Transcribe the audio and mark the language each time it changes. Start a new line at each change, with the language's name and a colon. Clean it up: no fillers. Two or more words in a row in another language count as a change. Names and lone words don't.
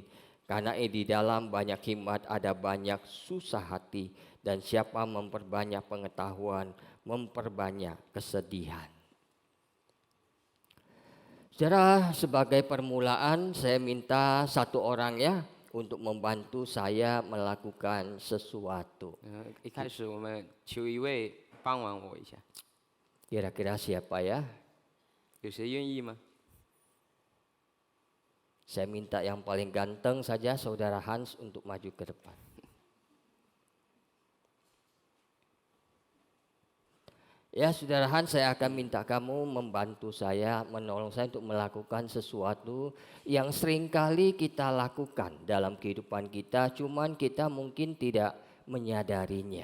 Indonesian: Karena di dalam banyak hikmat ada banyak susah hati, dan siapa memperbanyak pengetahuan, memperbanyak kesedihan. Saudara, sebagai permulaan saya minta satu orang ya untuk membantu saya melakukan sesuatu.
Chinese: 一开始我们求一位帮忙我一下，
Indonesian: Kira-kira siapa ya?
Chinese: 有谁愿意吗？
Indonesian: Saya minta yang paling ganteng saja Saudara Hans untuk maju ke depan. Ya Saudara Hans, saya akan minta kamu membantu saya, menolong saya untuk melakukan sesuatu yang seringkali kita lakukan dalam kehidupan kita, cuman kita mungkin tidak menyadarinya.